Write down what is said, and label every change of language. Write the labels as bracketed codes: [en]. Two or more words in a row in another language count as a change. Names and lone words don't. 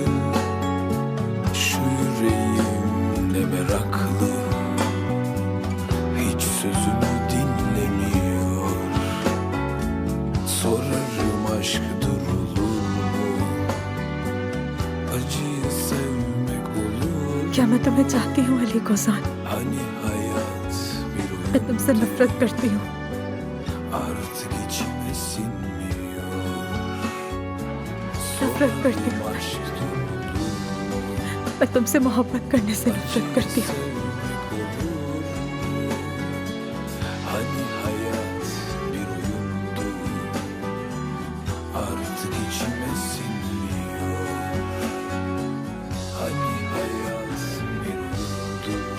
[tr] Şu yüreğim ne meraklı, hiç sözümü dinlemiyor. Sorarım aşk durulur mu? Acıyı sevmek olur. [ur] کیا میں تمہیں چاہتی ہوں علی گوجان? [tr] Hani hayat bir [ur] मैं [tr] oyun [ur] تم سے نفرت کرتی ہوں. [tr] artık içime sinmiyor. [ur] نفرت کرتی [tr] Sorarım [ur] हूँ। [tr] aşk durulur mu? [ur] میں تم سے محبت کرنے سے نفرت کرتی ہوں. [tr] Hani hayat bir oyundu, artık içime sinmiyor. Hani hayat bir oyundu,